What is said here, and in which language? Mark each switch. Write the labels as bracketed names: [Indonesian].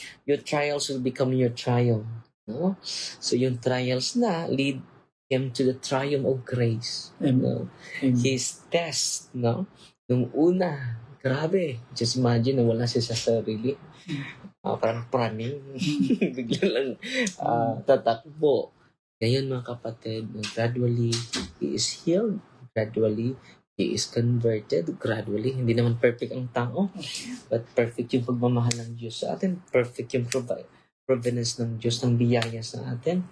[English] Your trials will become your trial. No? [Filipino] So yung trials na [English] lead him to the triumph of grace. [Filipino] No? His test, no? Nung una, grabe. [English] Just imagine [Filipino] na wala siya sa sarili. Parang praning. Bigla lang tatakbo. [English] Ngayon mga kapatid, gradually, he is healed. Gradually, he is converted. [Filipino] Gradually, hindi naman perfect ang tao. But perfect yung pagmamahal ng Diyos sa atin. Perfect yung providence ng Diyos, ng biyaya sa atin.